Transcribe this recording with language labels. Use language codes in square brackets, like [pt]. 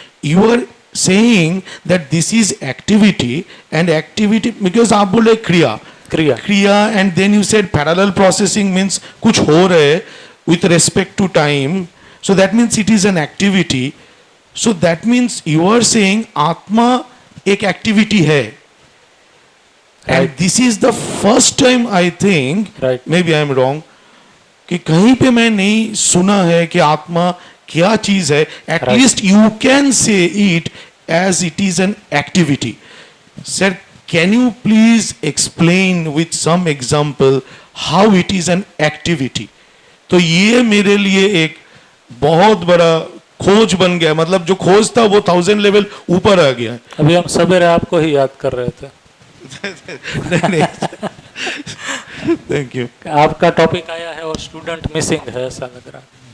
[en] you are saying that this is activity, and activity because [hi] आप बोले क्रिया [en] and then you said parallel processing means [hi] कुछ हो रहा है [en] With respect to time, so that means it is an activity. So that means you are saying आत्मा [hi] एक activity है. [en] And this is the first time I think, Right. maybe I am wrong, [hi] कि कहीं पे मैं नहीं सुना है कि आत्मा क्या चीज है. [en] At Right. least you can say it as it is an activity. Sir, can you please explain with some example how it is an activity? [hi] तो ये मेरे लिए एक बहुत बड़ा खोज बन गया. मतलब जो खोज था वो 1000 लेवल ऊपर आ गया. अभी हम सवेरे आपको ही याद कर रहे थे. Thank you. आपका टॉपिक आया है और स्टूडेंट मिसिंग है ऐसा लग रहा है.